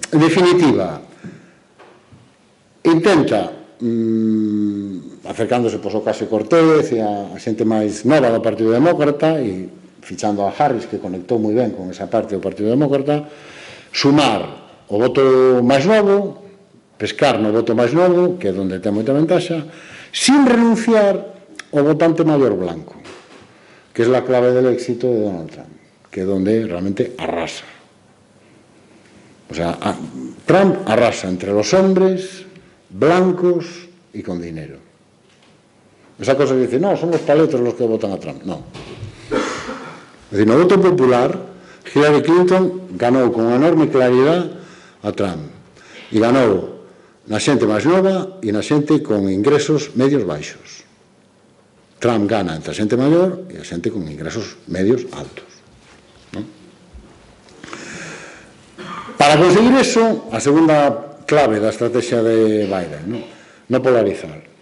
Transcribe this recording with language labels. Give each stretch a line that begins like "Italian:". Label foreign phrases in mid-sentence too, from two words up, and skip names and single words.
Galician: En definitiva, intenta acercándose ao Ocasio-Cortez e a xente máis nova do Partido Demócrata e fichando a Harris, que conectou moi ben con esa parte do Partido Demócrata, sumar o voto máis novo, pescar no voto máis novo, que é onde ten moita ventaxa, sin renunciar ao votante maior blanco, que é a clave
Spanish: del éxito
Galician: de Donald Trump, que é onde realmente arrasa.
Spanish: O sea, Trump arrasa entre los hombres blancos y con dinero. Esa cosa que dice, no, son los paletos los que votan a Trump. No. Es decir,
Galician: no voto popular, Hillary Clinton ganou con enorme claridad a Trump. E ganou na xente máis nova e na xente con ingresos medios baixos. Trump gana entre a xente maior e a xente con ingresos medios altos.
Spanish: ¿No?
Galician: Para conseguir eso, a segunda clave da estrategia de Biden, no polarizar.